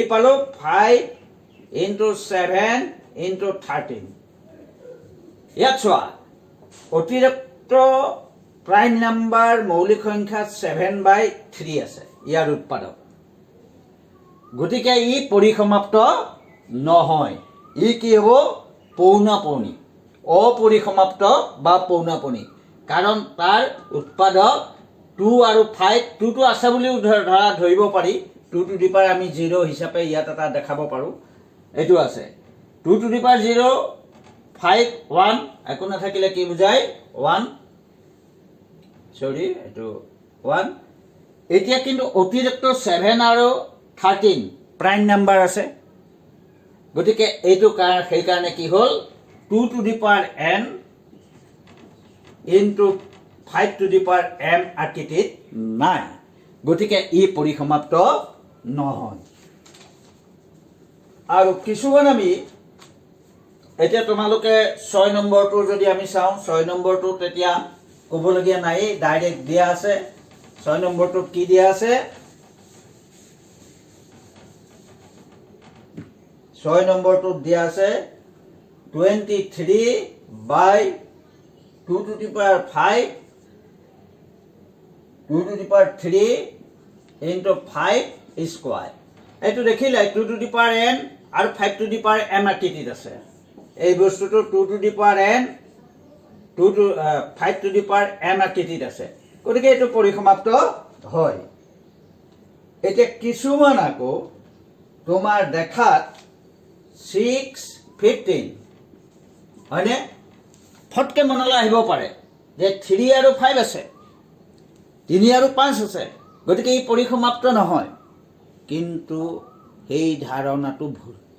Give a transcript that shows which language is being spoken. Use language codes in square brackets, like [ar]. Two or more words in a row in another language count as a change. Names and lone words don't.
[as] পালো 5 into 7 into 13 ইয়াত চোৱা অতিৰিক্ত [en] prime number [as] মৌলিক সংখ্যা 7/3 আছে ইয়াৰ উৎপাদক গতিকে ই পৰিসমাপ্ত নহয় ই কি হ'ব পৌনঃপুনি অপৰিসমাপ্ত বা পৌনঃপুনি কাৰণ তাৰ উৎপাদক 2 আৰু 5 2টো আছে বুলিও ধৰিব পাৰি [en] 2 to the [as] power আমি 0 হিচাপে ইয়াত এটা দেখাব পাৰোঁ এইটো আছে [en] 2 to the power [as] 0 5 1 একো নাথাকিলে কি বুজায় 1 সৰি এইটো 1 এতিয়া কিন্তু অতিৰিক্ত 7 আৰু 13 [en] prime number [as] আছে গতিকে এইটো সেইকাৰণে কি হ'ল [en] 2 to the power n into 5 to the power m [as] আকৃতিত নাই গতিকে ই পৰিসমাপ্ত নহয়। আৰু কিছুমান আমি এতিয়া তোমালোকে 6 নম্বৰটো যদি আমি চাওঁ 6 নম্বৰটো তেতিয়া ক'বলগীয়া নাই ডাইৰেক্ট দিয়া আছে 6 নম্বৰটোত কি দিয়া আছে 6 নম্বৰটোত দিয়া আছে [en] 23/2 to the power 5 2 to the power 3 into 5 square [as] এইটো দেখিলে [en] 2 to the power n [as] আৰু [en] 5 to the power m [as] আকৃতিত আছে এই বস্তুটো [en] 2 to the power n 5 to the power m [as] আকৃতিত আছে গতিকে এইটো পৰিসমাপ্ত হয়। এতিয়া কিছুমান আকৌ তোমাৰ দেখাত 6-15 হয়নে ফটকে মনলৈ আহিব পাৰে যে 3 আৰু 5 আছে 3 আৰু 5 আছে গতিকে ই পৰিসমাপ্ত নহয় কিন্তু সেই ধাৰণাটো ভুল